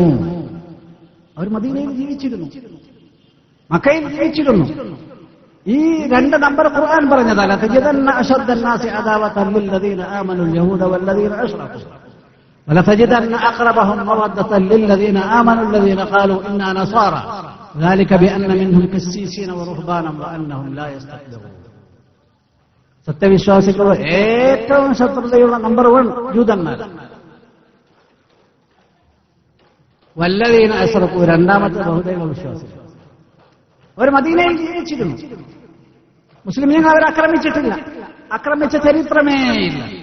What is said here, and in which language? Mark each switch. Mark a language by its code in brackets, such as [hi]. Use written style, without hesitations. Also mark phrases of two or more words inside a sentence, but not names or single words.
[ml] അവർ മദീനയിൽ ജീവിച്ചിരുന്നു, മക്കയിൽ ജീവിച്ചിരുന്നു. ഈ 2 നമ്പർ ഖുർആൻ പറഞ്ഞതല്ല. [ar] تجدن أشد الناس عداوة للذين آمنوا اليهود والذين أشركوا ولتجدن أقربهم مودة للذين آمنوا الذين قالوا إنا نصارى ذلك بأن منهم قسيسين ورهبانا وأنهم لا يستكبرون. [ml] സത്യവിശ്വാസികളുടെ ഏറ്റവും ശത്രുതയുള്ള നമ്പർ 1 ജൂതന്മാർ. [ar] والذين أشركوا [ml] 2-ാമത്തെ ബഹുദൈവ വിശ്വാസികൾ. അവർ മദീനയിൽ ജീവിച്ചിരുന്നു. മുസ്ലിമീങ്ങൾ അവരെ ആക്രമിച്ചിട്ടില്ല, ആക്രമിച്ച ചരിത്രമേ ഇല്ല.